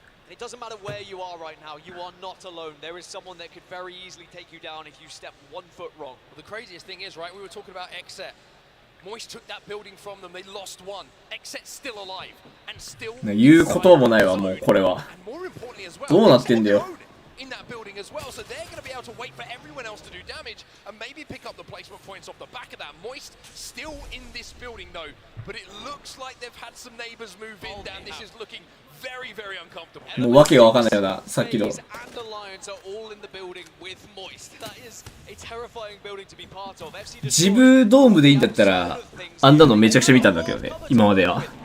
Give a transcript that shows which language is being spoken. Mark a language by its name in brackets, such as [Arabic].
[English] It doesn't matter where you are right now, you are not alone. There is someone that could very easily take you down if you step 1 foot wrong. Well, the craziest thing is, right, we were talking about Exet. Moist took that building from them, they lost one. Exet's still alive, and still... [Japanese] 言うこともないわ、もうこれは。どうなってんだよ。 [English] In that building as well, so they're going to be able to wait for everyone else to do damage and maybe pick up the placement points off the back of that. Moist still in this building though, but it looks like they've had some neighbors move in, and this is looking very, very uncomfortable. [Japanese] もうわけがわかんないよな、さっきの。ジブドームでいいんだったら、あんなのめちゃくちゃ見たんだけどね、今までは。